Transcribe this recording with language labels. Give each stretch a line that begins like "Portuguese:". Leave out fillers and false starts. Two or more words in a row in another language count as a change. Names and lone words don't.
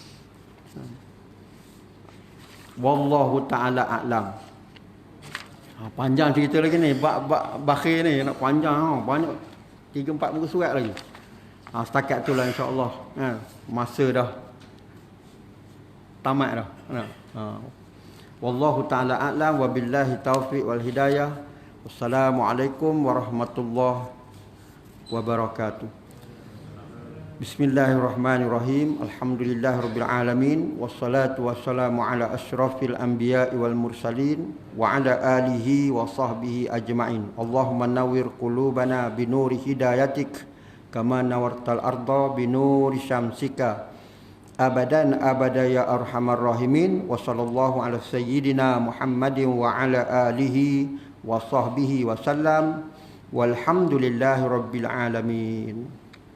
Arabic: والله تعالى أعلم.
Malay: Panjang cerita lagi ni, bab bakhil ni nak panjang, banyak 3-4 muka surat lagi. Setakat tu lah insya-Allah. Masa dah tamat dah.
Arabic: والله تعالى أعلم، وبالله التوفيق والهداية. والسلام عليكم ورحمة الله وبركاته. بسم الله الرحمن الرحيم. الحمد لله رب العالمين، والصلاة والسلام على أشرف الأنبياء والمرسلين وعلى آله وصحبه أجمعين. اللهم نور قلوبنا بنور هدايتك كما نورت الأرض بنور شمسك أبدا أبدا يا أرحم الراحمين. وصلى الله على سيدنا محمد وعلى آله وصحبه وسلم. والحمد لله رب العالمين.